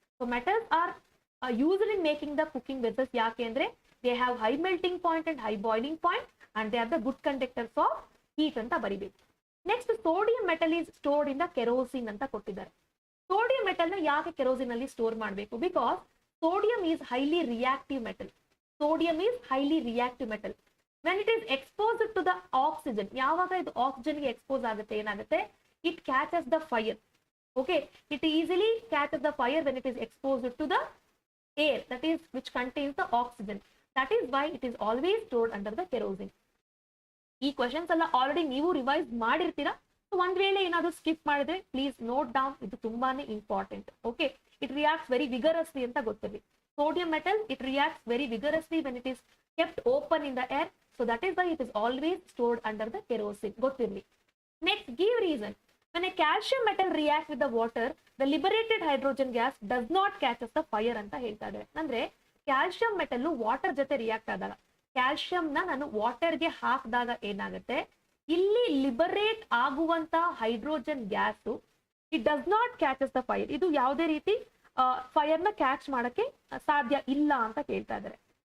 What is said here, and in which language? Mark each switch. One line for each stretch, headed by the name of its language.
English: So metals are used in making the cooking vessels.
Kannada: ಯಾಕೆ ಅಂದ್ರೆ
English: They have high melting point and high boiling point and they are the good conductors of heat ಅಂತ ಬರಿಬೇಕು. Next, sodium metal is stored in the kerosene
Kannada: ಅಂತ ಕೊಟ್ಟಿದ್ದಾರೆ. Sodium metal ನ ಯಾಕೆ kerosene ಅಲ್ಲಿ store ಮಾಡಬೇಕು?
English: Because sodium is highly reactive metal. Sodium is highly reactive metal. When it is exposed to the oxygen,
Kannada: ಯಾವಾಗ ಇದು ಆಕ್ಸಿಜನ್ ಗೆ expose ಆಗುತ್ತೆ ಏನಾಗುತ್ತೆ?
English: It catches the fire. Okay, it easily catches the fire when it is exposed to the air, that is which contains the oxygen. That is why it is always stored under the kerosene.
Kannada: ಈ questions ಎಲ್ಲ already ನೀವು revise ಮಾಡಿರ್ತೀರಾ. So ಒಂದ್ ವೇಳೆ ಏನಾದ್ರು skip ಮಾಡಿದ್ರೆ please note down, ಇದು ತುಂಬಾನೇ important.
English: okay, it reacts very vigorously
Kannada: ಅಂತ ಗೊತ್ತಿರಲಿ.
English: Sodium metal it reacts very vigorously when it is kept open in the air, so that is why it is always stored under the kerosene.
Kannada: ಗೊತ್ತಿರಲಿ.
English: Next, give reason. When a calcium metal reacts with the water, the liberated hydrogen gas does not catches the fire
Kannada: ಅಂತ ಹೇಳ್ತಾ ಇದ್ದಾರೆ. ಅಂದ್ರೆ calcium metal water ಜೊತೆ react ಆದಾಗ, calcium ನ ನಾನು water ಗೆ ಹಾಕಿದಾಗ ಏನಾಗುತ್ತೆ, ಇಲ್ಲಿ ಲಿಬರೇಟ್ ಆಗುವಂತ hydrogen gas
English: It does not catches the fire.
Kannada: ಇದು ಯಾವುದೇ ರೀತಿ ಫೈರ್ ನ ಕ್ಯಾಚ್ ಮಾಡಕ್ಕೆ ಸಾಧ್ಯ ಇಲ್ಲ ಅಂತ ಕೇಳ್ತಾ ಇದ್ದಾರೆ.